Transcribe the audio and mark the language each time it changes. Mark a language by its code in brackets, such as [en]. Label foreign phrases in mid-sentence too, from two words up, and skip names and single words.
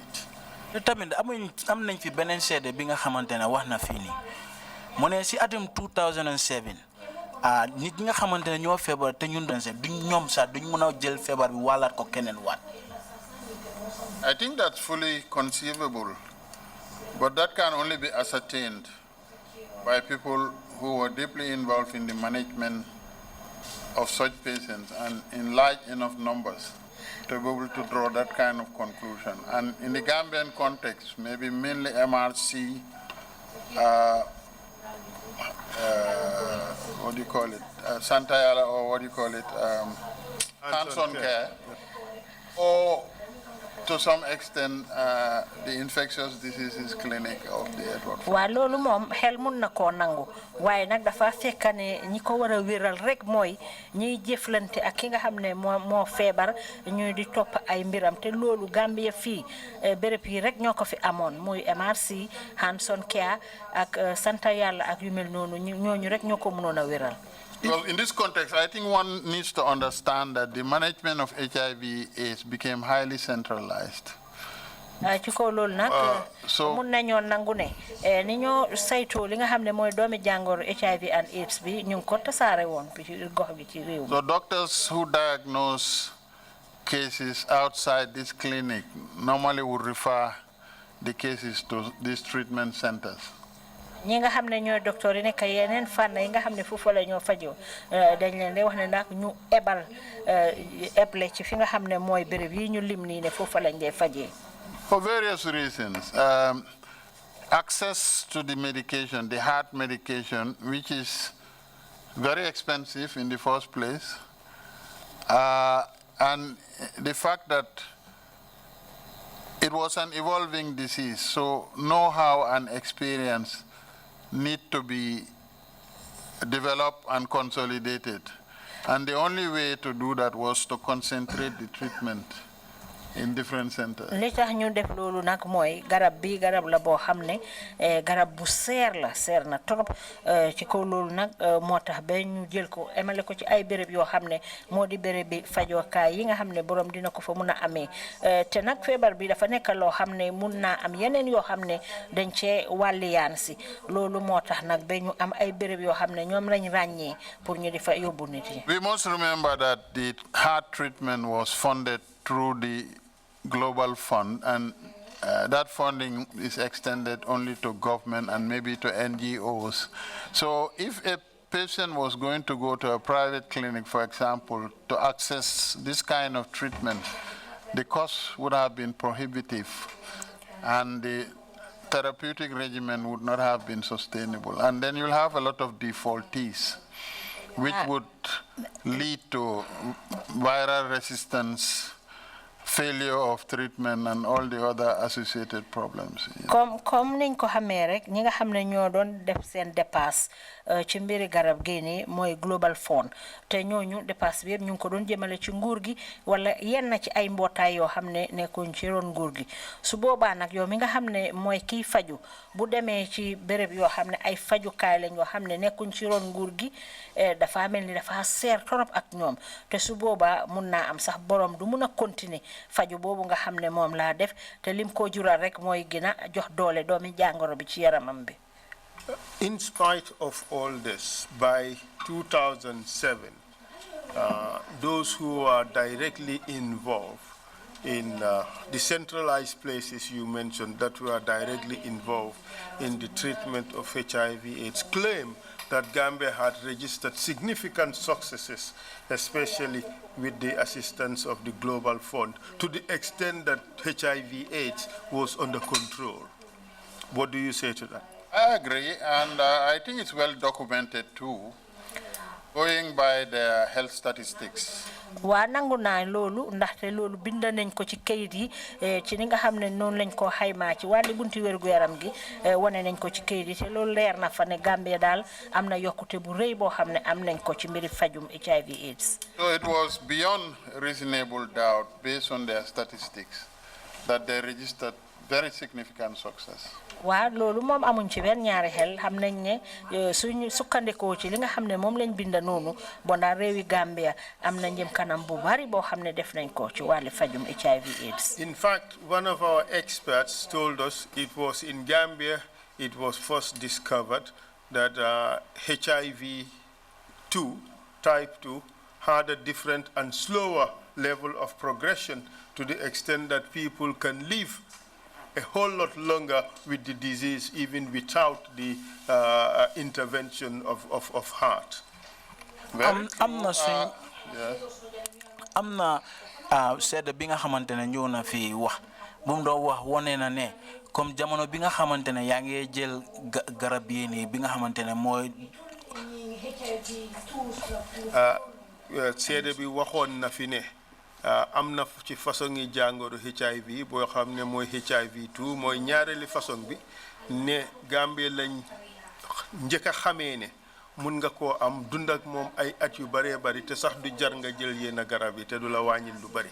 [wo] Tamit am nañ fi beneen seede bi nga xamante ne wax na fii nii mu ne si atum 2007 nit ñi nga xamante ne ñoo feebar te ñun duñ ñoom sax duñ mën a jël feebar bi wàllaat ko keneen waat. [en] I think that's fully conceivable, but that can only be ascertained by people who were deeply involved in the management of such patients and in large enough numbers to be able to draw that kind of conclusion. And in the Gambian context, maybe mainly MRC, what do you call it, Santayala, or what do you call it, hands-on care, or to some extent the infectious diseases clinic of the Edward. [wo] Waa loolu moom xel mun na koo nangu waaye nag dafa fekk ne ñi ko war a wéral rek mooy ñiy jëflante ak ki nga xam ne moo feebar ñuy di topp ay mbiram te loolu Gambia fii béréb yi rek ñoo ko fi amoon muy MRC [en] hands-on care [wo] ak santa yàlla ak yu mel noonu ñooñu rek ñoo ko mënoon a wéral. [en] Well, in this context, I think one needs to understand that the management of HIV/AIDS became highly centralized. [wo] ci ko lool nak mun nañu nangu ne ni ñoo sayto li nga xamne moy doomi jangoro [en] HIV and AIDS [wo] bi ñu ko tassare won ci gox bi ci rew. [en] So doctors who diagnose cases outside this clinic normally would refer the cases to these treatment centers. [wo] ñi nga xamne ñoy docteur yi nek yeneen fan yi nga xamne fofu la ñoo fajo dañ leen di wax ne nak ñu ebal eble ci fi nga xamne moy béréb yi ñu lim ni ne fofu lañ dé fajé. [en] For various reasons, access to the medication, the heart medication, which is very expensive in the first place, and the fact that it was an evolving disease, so know-how and experience need to be developed and consolidated. And the only way to do that was to concentrate the treatment in different centers. [wo] Li tax ñu def lolu nak moy garab bi garab la bo xamne garab bu seer na trop ci ko lolu nak motax be ñu jël ko émalé ko ci ay béréb yo xamne modi béréb bi fajo kay yi nga xamne borom dina ko fa mëna amé té nak fébar bi dafa nek lo xamne mëna am yeneen yo xamne dañ ci waliyaan ci lolu motax nak be ñu am ay béréb yo xamne ñom lañ ragné pour ñu difa yobbu nit yi. [en] We must remember that the heart treatment was funded through the Global Fund, and that funding is extended only to government and maybe to NGOs. So if a patient was going to go to a private clinic, for example, to access this kind of treatment, the cost would have been prohibitive and the therapeutic regimen would not have been sustainable. And then you'll have a lot of defaultees, which would lead to viral resistance, failure of treatment, and all the other associated problems. [wo] Comme niñ ko xamé rek ñi nga xamné ñoo doon def sen dépasse ci mbiri garab génné moy Global Fund té ñoñu dépasse bi ñu ko doon jëmele ci nguur gi wala yenn ci ay mbotay yo xamné nekkun ci ron nguur gi su boba nak yow mi nga xamné moy ki faju bu démé ci béréb yo xamné ay faju kay lañ yo xamné nekkun ci ron nguur gi dafa melni dafa sér torop ak ñom té su boba mëna am sax borom du mëna continuer faju bobu nga xamné mom la def té lim ko jural rek moy gina jox doole doomi jangoro bi ci yaramam bi. [en] In spite of all this, by 2007, those who are directly involved in the centralized places you mentioned that were directly involved in the treatment of HIV/AIDS claim that Gambia had registered significant successes, especially with the assistance of the Global Fund, to the extent that HIV/AIDS was under control. What do you say to that? I agree, and I think it's well documented too, going by the health statistics. [wo] Wa nangu na lolu ndaxte lolu bind nañ ko ci kayit yi ci ni nga xamne non lañ ko xayma ci wali buntu wergu yaram gi woné nañ ko ci kayit yi té lolu leer na fa né Gambia dal amna yokuté bu reuy bo xamne am nañ ko ci mbiri fajum HIV/AIDS. [en] So it was beyond reasonable doubt based on their statistics that they registered very significant success. [wo] Wa lolu mom amuñ ci ben ñaari xel xam nañ ne suñu sukkandeko ci li nga xamne mom lañ binda nonu bon da rewi Gambia am na ñëm kanam bu bari bo xamne def nañ ko ci wali fajum HIV/AIDS. [en] In fact, one of our experts told us it was in Gambia it was first discovered that HIV-2 type 2 had a different and slower level of progression to the extent that people can live a whole lot longer with the disease even without the intervention of heart. [wo] Amna seede bi nga xamantene ñëw na fi wax bu mu do wax woné na né comme jamono bi nga xamantene ya ngi jël garab yi ni bi nga xamantene moy seede bi waxon na fi né amna ci façon yi jangoro HIV bo xamne moy HIV-2 moy ñaareli façon bi ne Gambie lañ ñëk xamé né mun nga ko am dund ak mom ay at yu bari bari te sax du jar nga jël yena garab yi te du la wañil lu bari.